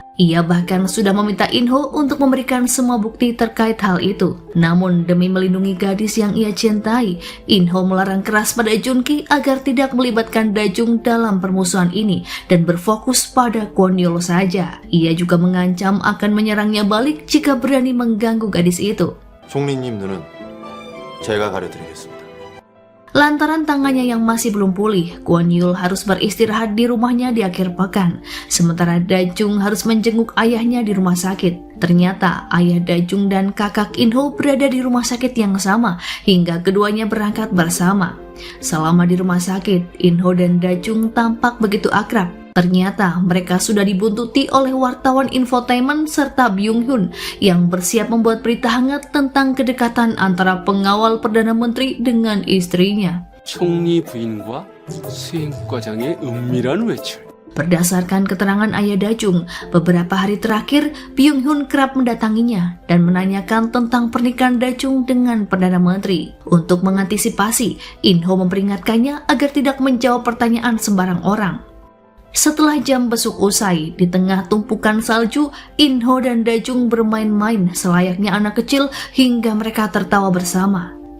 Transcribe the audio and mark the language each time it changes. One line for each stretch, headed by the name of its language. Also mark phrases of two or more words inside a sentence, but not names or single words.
Indonesian: Ia bahkan sudah meminta In-ho untuk memberikan semua bukti terkait hal itu. Namun demi melindungi gadis yang ia cintai, In-ho melarang keras pada Junki agar tidak melibatkan Dajung dalam permusuhan ini dan berfokus pada Kwon Yul saja. Ia juga mengancam akan menyerangnya balik jika berani mengganggu gadis itu.
Korean: 총리님 눈은 제가 가려드리겠습니다.
Indonesian: Lantaran tangannya yang masih belum pulih, Kwon Yul harus beristirahat di rumahnya di akhir pekan. Sementara Dajung harus menjenguk ayahnya di rumah sakit. Ternyata ayah Dajung dan kakak In-ho berada di rumah sakit yang sama hingga keduanya berangkat bersama. Selama di rumah sakit, In-ho dan Dajung tampak begitu akrab. Ternyata mereka sudah dibuntuti oleh wartawan infotainment serta Byung Hun yang bersiap membuat berita hangat tentang kedekatan antara pengawal Perdana Menteri dengan istrinya.
Korean: 총리 부인과 수행과장의 은밀한 외출.
Indonesian: Berdasarkan keterangan ayah Dajung, beberapa hari terakhir Byung Hun kerap mendatanginya dan menanyakan tentang pernikahan Dajung dengan Perdana Menteri. Untuk mengantisipasi, In-ho memperingatkannya agar tidak menjawab pertanyaan sembarang orang. Setelah jam besuk usai, di tengah tumpukan salju, In-ho dan Dajung bermain-main selayaknya anak kecil hingga mereka tertawa bersama.